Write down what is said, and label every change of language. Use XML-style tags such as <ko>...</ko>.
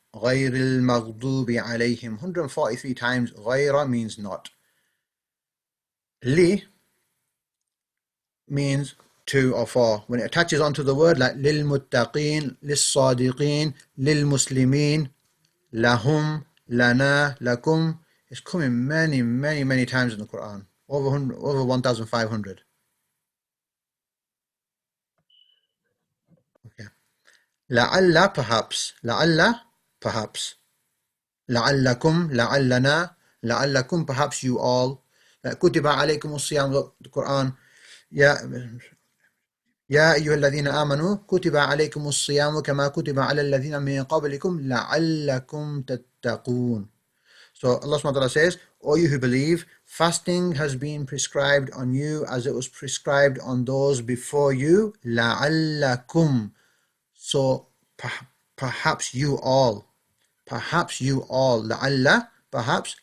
<ar>غَيْرِ الْمَغْضُوبِ عَلَيْهِمْ</ar> <en>143 times. غَيْرَ means not. Li means to or for. When it attaches onto the word, like</en> <ar>لِلْمُتَّقِينَ, لِلصَّادِقِينَ, لِلْمُسْلِمِينَ, لَهُمْ, لَنَا, لَكُمْ,</ar> <en>it's coming many, many, many times in the Quran. Over 1,500. Okay. لَعَلَّ, perhaps. لَعَلَّ, perhaps.</en> <ar>لَعَلَّكُمْ, لَعَلَّنَا, لَعَلَّكُمْ,</ar> <en>perhaps you all.</en> <ar>كُتِبَ عَلَيْكُمُ الصِّيَامُ,</ar> <en>the Quran.</en> <ar>يا أيها الذين آمنوا كتب عليكم الصيام كما كتب على الذين من قبلكم لعلكم تتقون.</ar> <en>So Allah subhanahu wa ta'ala says, O you who believe, fasting has been prescribed on you as it was prescribed on those before you.</en> <ar>لَعَلَّكُمْ.</ar> <en>So perhaps you all. Perhaps you all. لَعَلَّ, perhaps.</en>